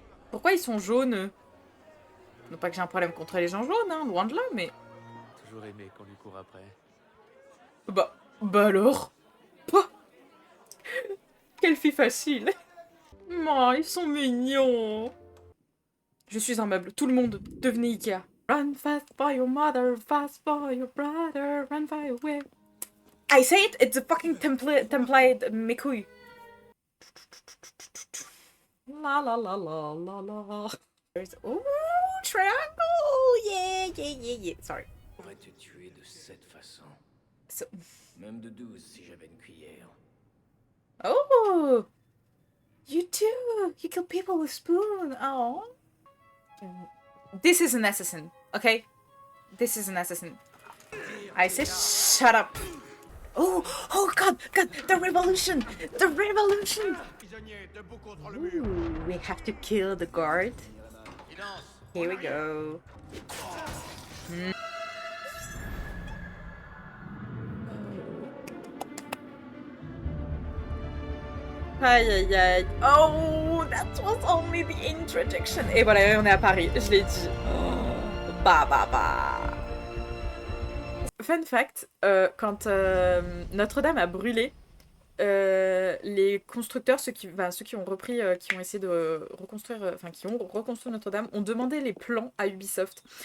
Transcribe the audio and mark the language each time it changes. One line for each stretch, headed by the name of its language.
French: Pourquoi ils sont jaunes, eux? Non pas que j'ai un problème contre les gens jaunes, hein, loin de là, mais... Toujours aimé qu'on lui court après. Bah alors? Pouah. Quelle fille facile! Oh, ils sont mignons! Je suis un meuble, tout le monde, devenez Ikea.
English: Run fast for your mother, fast for your brother, run far away. I say it, it's a fucking template,
French: mes couilles.
English: La la la la la la. There's... Oh, triangle! Yeah, yeah, yeah, yeah. Sorry.
French: On va te tuer de cette façon.
English: So...
French: Même de 12 si j'avais une cuillère.
English: Oh! You too! You kill people with spoon! Oh! This is an assassin, okay? This is an assassin. I say shut up! Oh! Oh god! God! The revolution! The revolution!
French: Prisonnier, debout contre le mur.
English: Ooh, we have to kill the guard. Here we go. Aïe aïe aïe. Oh, that was only the introduction.
French: Et voilà, on est à Paris, je l'ai dit. Oh, bah bah bah.
English: Fun fact,
French: quand Notre-Dame a brûlé, les constructeurs, ceux qui ont repris, qui ont essayé de reconstruire, qui ont reconstruit Notre-Dame, ont demandé les plans à Ubisoft.